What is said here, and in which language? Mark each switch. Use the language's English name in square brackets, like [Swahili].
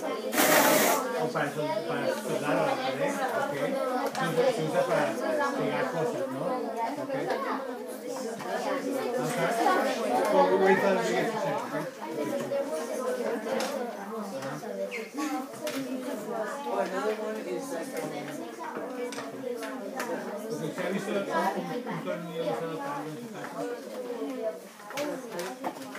[Spanish] Se usa para pegar cosas, ¿no? Ok. [English] Well, wait till we get to check, okay? Oh, another one is like [Spanish] ¿Se ha visto un tornillo usado para algo en su casa?